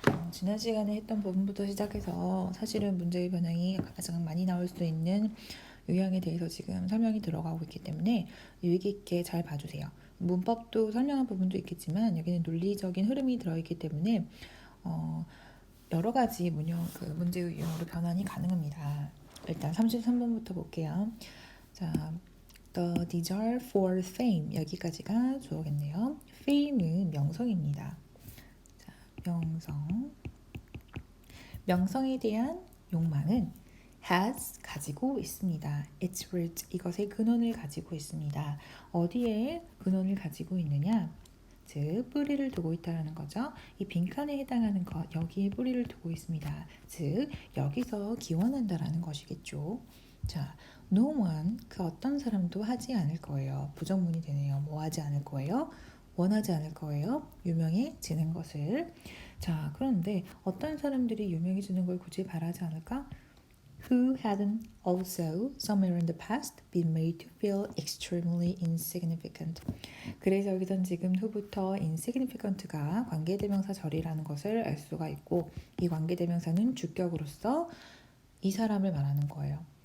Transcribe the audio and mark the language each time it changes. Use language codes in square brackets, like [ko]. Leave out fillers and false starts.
[ko] 지난 시간에 했던 부분부터 시작해서 사실은 문제의 변형이 가장 많이 나올 수 있는 유형에 대해서 지금 설명이 들어가고 있기 때문에 유의 깊게 잘 봐주세요. 문법도 설명한 부분도 있겠지만 여기는 논리적인 흐름이 들어있기 때문에 여러 가지 문제의 유형으로 변환이 가능합니다. 일단 33번부터 볼게요. 자, The desire for fame 여기까지가 주어겠네요. fame은 명성입니다. 자, 명성에 대한 욕망은 has 가지고 있습니다. its root 이것의 근원을 가지고 있습니다. 어디에 근원을 가지고 있느냐? 즉 뿌리를 두고 있다는 거죠. 이 빈칸에 해당하는 것 여기에 뿌리를 두고 있습니다. 즉 여기서 기원한다라는 것이겠죠. 자, no one 그 어떤 사람도 하지 않을 거예요. 부정문이 되네요. 뭐 하지 않을 거예요? 원하지 않을 거예요. 유명해지는 것을. 자, 그런데 어떤 사람들이 유명해지는 걸 굳이 바라지 않을까? [en] Who hadn't also somewhere in the past been made to feel extremely insignificant. [ko] 그래서 여기선 지금 who부터 insignificant가 관계대명사 절이라는 것을 알 수가 있고 이 관계대명사는 주격으로서 이 사람을 말하는 거예요.